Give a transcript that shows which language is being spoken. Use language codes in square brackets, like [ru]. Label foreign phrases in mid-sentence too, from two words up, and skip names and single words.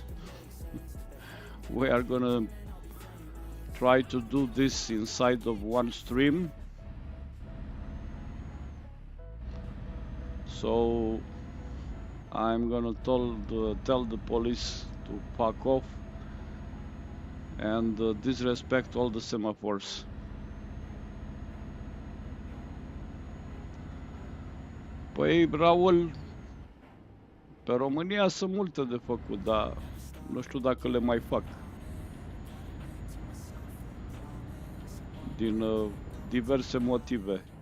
[en] We are gonna try to do this inside of one stream. So I'm gonna tell the police to fuck off and disrespect all the semaphores. [ro] Păi, Raul, pe România sunt multe de făcut, dar nu știu dacă le mai fac. Din diverse motive.